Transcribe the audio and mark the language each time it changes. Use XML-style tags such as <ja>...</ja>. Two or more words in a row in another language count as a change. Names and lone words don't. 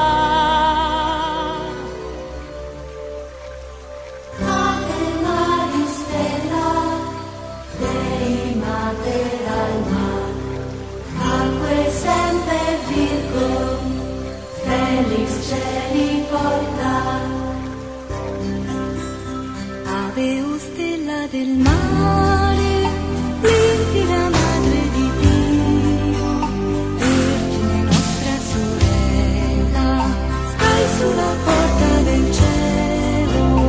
<la>Ave Maria Stella, Dei Mater Alma, atque semper Virgo, Felix Celi porta.</la> <it>Ave o stella del mare, limpida madre di Dio, Vergine nostra sorella, stai sulla porta del cielo.</it>